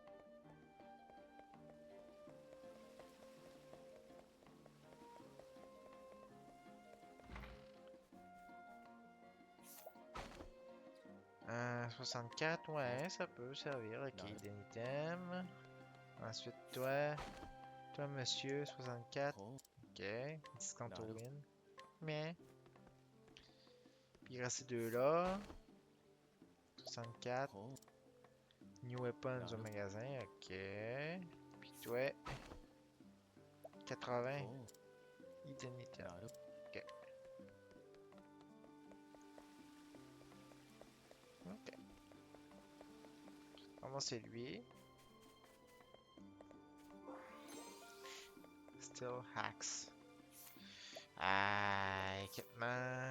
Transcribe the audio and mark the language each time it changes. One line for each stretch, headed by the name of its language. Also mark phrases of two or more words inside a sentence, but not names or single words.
French: Euh, 64, ouais, ça peut servir. Ok, item. Ensuite, toi. Toi, monsieur, 64. ほう
English: Ok, discount all in.
French: Mais. Puis il reste ces deux-là. 64. ほ
English: New weapons
French: au magasin. Ok. Puis toi. 80. うほ Item, う item. なる Ok. Ok. Comment c'est lui?
English: Still hacks.
French: Ah, équipement.